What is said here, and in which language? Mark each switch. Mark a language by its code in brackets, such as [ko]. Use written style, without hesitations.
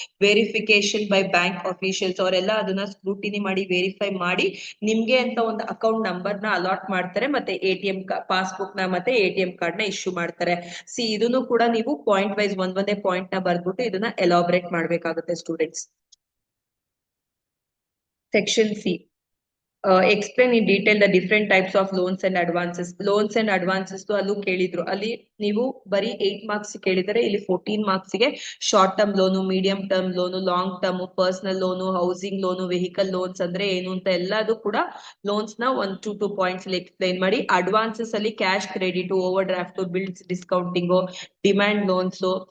[kn] Verification by bank officials, ಅವರೆಲ್ಲ ಅದನ್ನ scrutiny ಮಾಡಿ ವೆರಿಫೈ ಮಾಡಿ ನಿಮ್ಗೆ ಅಂತ ಒಂದು ಅಕೌಂಟ್ ನಂಬರ್ ನ ಅಲಾಟ್ ಮಾಡ್ತಾರೆ. ಮತ್ತೆ ATM ಪಾಸ್ಬುಕ್ ನ ಮತ್ತೆ ATM ಕಾರ್ಡ್ ನ ಇಶ್ಯೂ ಮಾಡ್ತಾರೆ. ಇದನ್ನು ಕೂಡ ನೀವು ಪಾಯಿಂಟ್ ವೈಸ್ ಒಂದೇ ಪಾಯಿಂಟ್ ನ ಬರ್ದ್ಬಿಟ್ಟು ಇದನ್ನ ಎಲಾಬ್ರೇಟ್ ಮಾಡ್ಬೇಕಾಗುತ್ತೆ students. [en] Section C. Explain in detail the different types of loans and advances. Loans and advances [kn] ಅಲ್ಲೂ ಕೇಳಿದ್ರು. ಅಲ್ಲಿ ನೀವು ಬರೀ 8 marks ಕೇಳಿದರೆ ಇಲ್ಲಿ 14 marks ಗೆ short term loan, medium term loan, long term, personal loan, housing loan, vehicle loans ಅಂದ್ರೆ ಏನು ಅಂತ ಎಲ್ಲದು ಕೂಡ ಲೋನ್ಸ್ ನ 1 to 2 ಪಾಯಿಂಟ್ಸ್ ಅಲ್ಲಿ ಎಕ್ಸ್ಪ್ಲೈನ್ ಮಾಡಿ. [en] advances [kn] ಅಲ್ಲಿ [en] Cash credit, overdraft, bills discounting, demand loans.